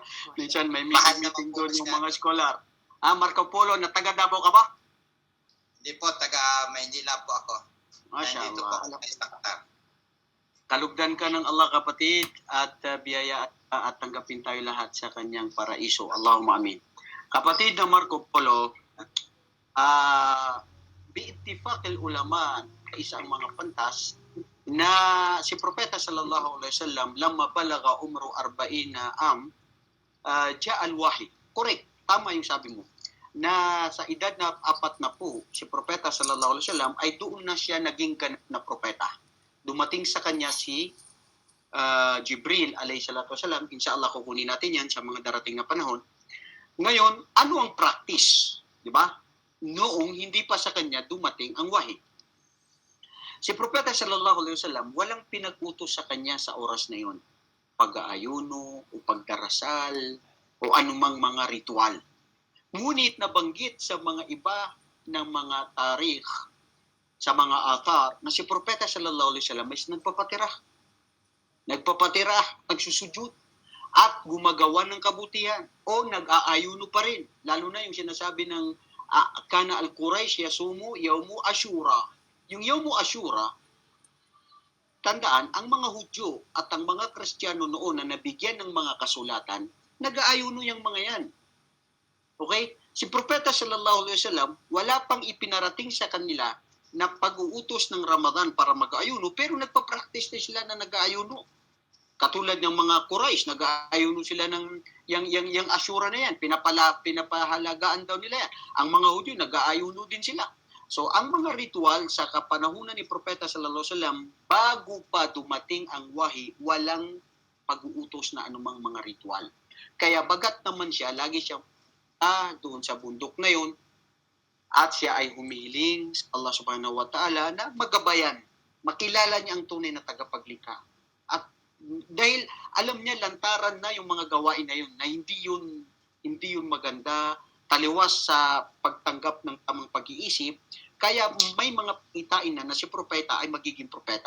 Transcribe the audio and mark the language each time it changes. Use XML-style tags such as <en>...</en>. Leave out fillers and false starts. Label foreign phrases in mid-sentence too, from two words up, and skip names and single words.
<tl>Minsan may meeting doon yung mga scholar. Marco Polo, na taga Davao ka ba? Hindi po, taga Maynila po ako. Nandito po Mashallah. ako sa Qatar. Kalugdan ka ng Allah kapatid at biyaya at tanggapin tayo lahat sa kanyang paraiso.</tl> <ar>اللهم آمين.</ar> <tl>Kapatid na Marco Polo,</tl> <ar>باتفاق العلماء,</ar> <tl>isang mga pantas na si Propeta</tl> <ar>صلى الله عليه وسلم لما بلغ عمره 40 أم جاء الوحي.</ar> <tl>Correct, tama yung sabi mo. Na sa edad na 40 si Propeta</tl> <ar>صلى الله عليه وسلم</ar> <tl>ay doon na siya naging ganap na propeta. Dumating sa kanya si Jibril</tl> <ar>عليه الصلاة والسلام.</ar> <tl>Inshallah kukunin natin yan sa mga darating na panahon. Ngayon, ano ang practice? Di ba? Noong hindi pa sa kanya dumating ang wahi. Si Propeta</tl> <ar>صلى الله عليه وسلم,</ar> <tl>walang pinag-utos sa kanya sa oras na yon. Pag-aayuno o pagdarasal o anumang mga ritual. Ngunit nabanggit sa mga iba ng mga tarikh, sa mga athar, na si Propeta</tl> <ar>صلى الله عليه وسلم</ar> <tl>ay nagpapatira, nagsusujud, at gumagawa ng kabutihan o nag-aayuno pa rin. Lalo na yung sinasabi ng</tl> <ar>كان القريش يصوم يوم عاشوراء.</ar> <tl>Yung</tl> <ar>يوم عاشوراء,</ar> <tl>tandaan, ang mga Hudyo at ang mga Kristiyano noon na nabigyan ng mga kasulatan, nag-aayuno yung mga yan. Okay? Si Propeta</tl> <ar>صلى الله عليه وسلم,</ar> <tl>wala pang ipinarating sa kanila na pag-uutos ng Ramadan para mag-aayuno, pero nagpa-practice na sila na nag-aayuno. Katulad ng mga Quraysh, nag-aayuno sila ng yung Ashura na yan, pinapahalagaan daw nila yan. Ang mga Hudyo, nag-aayuno din sila. So, ang mga ritual sa kapanahunan ni Propeta</tl> <ar>صلى الله عليه وسلم,</ar> <tl>bago pa dumating ang wahi, walang pag-uutos na anumang mga ritual. Kaya bagat naman siya, lagi siyang doon sa bundok na yun, at siya ay humihiling sa Allah</tl> <ar>سبحانه وتعالى</ar> <tl>na magabayan, makilala niya ang tunay na tagapaglikha. At dahil alam niya lantaran na yung mga gawain na yun, na hindi yun maganda, taliwas sa pagtanggap ng tamang pag-iisip, kaya may mga itain na si propeta ay magiging propeta.</tl>